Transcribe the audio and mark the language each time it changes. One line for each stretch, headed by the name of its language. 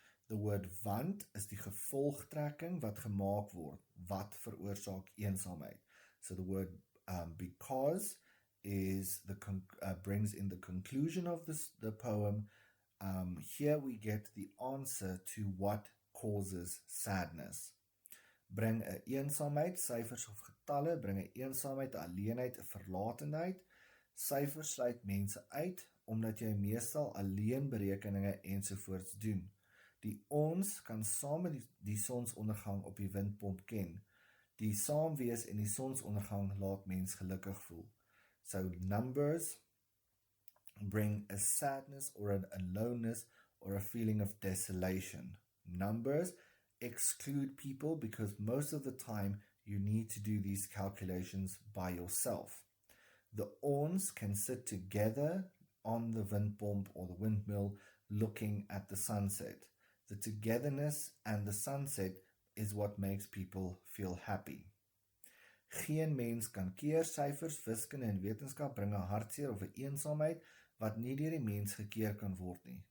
English: The word
Afrikaans: want is die gevolgtrekking wat gemaak word, wat veroorsaak eensaamheid.
English: So the word because is brings in the conclusion of the poem. Here we get the answer to what causes sadness.
Afrikaans: Bring 'n eensaamheid, syfers of getalle, bring 'n eensaamheid, 'n alleenheid, 'n verlatenheid. Syfers sluit mense uit, omdat jy meestal alleen berekeninge ensovoorts doen. Die ons kan saam met die sonsondergang op die windpomp ken. Die saamwees en die sonsondergang laat mens gelukkig voel.
English: So numbers bring a sadness or an aloneness or a feeling of desolation. Numbers exclude people because most of the time you need to do these calculations by yourself. The ons can sit together on the windpomp or the windmill looking at the sunset. The togetherness and the sunset is what makes people feel happy.
Afrikaans: Geen mens kan keer. Syfers, wiskunde en wetenskap bring 'n hartseer of 'n eensaamheid wat nie deur die mens gekeer kan word nie.